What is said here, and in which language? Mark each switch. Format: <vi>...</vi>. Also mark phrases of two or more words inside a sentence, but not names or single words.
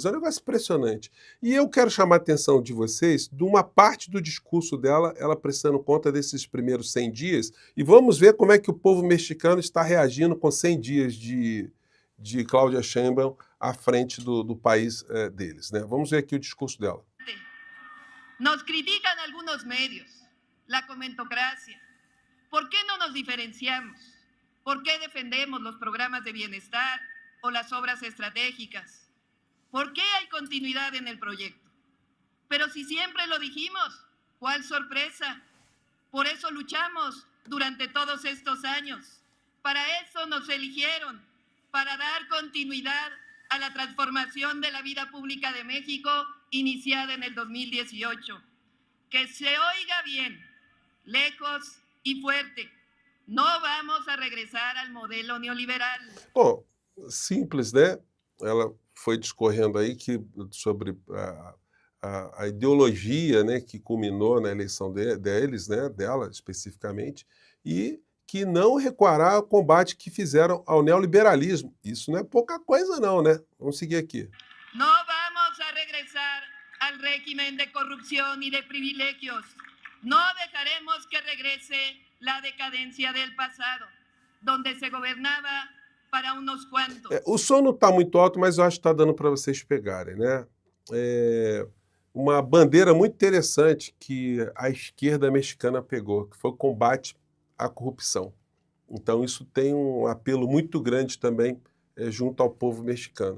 <pt>É um negócio impressionante. E eu quero chamar a atenção de vocês de uma parte do discurso dela, ela prestando conta desses primeiros 100 dias, e vamos ver como é que o povo mexicano está reagindo com 100 dias de Cláudia Sheinbaum à frente do país deles, né? Vamos ver aqui o discurso dela.</pt> <es>Nos critican algunos medios, la comentocracia. ¿Por qué no nos diferenciamos? ¿Por qué defendemos los programas de bienestar o las obras estratégicas? ¿Por qué hay continuidad en el proyecto? Pero si siempre lo dijimos, ¿cuál sorpresa? Por eso luchamos durante todos estos años. Para eso nos eligieron, para dar continuidad a la transformación de la vida pública de México iniciada en el 2018. Que se oiga bien, lejos y fuerte. No vamos a regresar al modelo neoliberal.</es> <pt>Bom, simples, né? Ela foi discorrendo aí sobre a ideologia, né, que culminou na eleição deles, né, dela especificamente, e que não recuará ao combate que fizeram ao neoliberalismo. Isso não é pouca coisa não, né? Vamos seguir aqui.</pt> <es>No vamos a regresar al régimen de corrupción y de privilegios. No dejaremos que regrese la decadencia del pasado, donde se gobernaba para unos cuantos.</es> <pt>O som não está muito alto, mas eu acho que está dando para vocês pegarem, né? Uma bandeira muito interessante que a esquerda mexicana pegou, que foi o combate à corrupção. Então isso tem um apelo muito grande também junto ao povo mexicano.</pt>